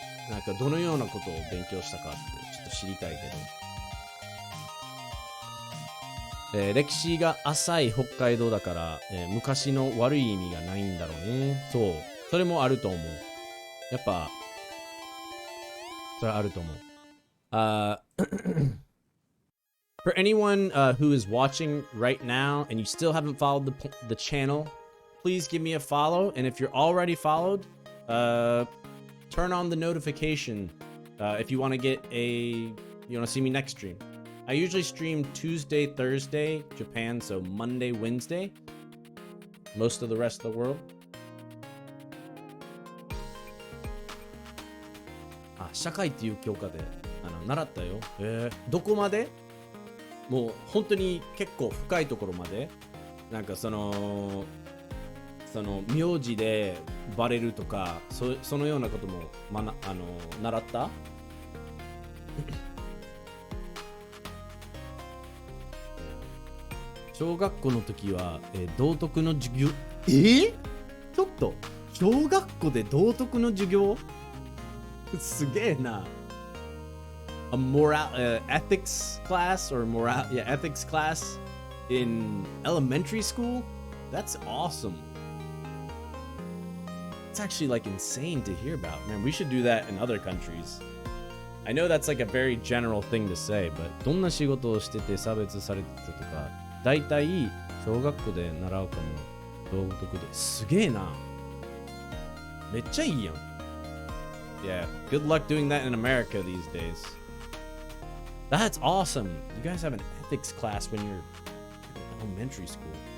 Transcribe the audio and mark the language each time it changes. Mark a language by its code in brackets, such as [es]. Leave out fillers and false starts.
[ja] なんかどのようなことを勉強したかってちょっと知りたいけど、歴史が浅い北海道だから、昔の悪い意味がないんだろうね。そう。それもあると思う。やっぱ、それあると思う。 [en] For anyone who is watching right now and you still haven't followed the channel, please give me a follow. And if you're already followed, turn on the notification if you want to get you want to see me next stream. I usually stream Tuesday, Thursday, Japan, so Monday, Wednesday. Most of the rest of the world. [ja] 社会っていう教科で習ったよ。どこまで？もう本当に結構深いところまで、なんかその名字でバレるとか、そのようなことも習った？小学校の時は、道徳の授業。ちょっと小学校で道徳の授業？すげえな。 [en] A ethics class or ethics class in elementary school? That's awesome. It's actually like insane to hear about. Man, we should do that in other countries. I know that's like a very general thing to say, but [ja] どんな仕事をしてて差別されてたとか、だいたい小学校で習うかも。道徳で。すげえな。めっちゃいいやん。 [en] Yeah, good luck doing that in America these days. That's awesome. You guys have an ethics class when you're in elementary school.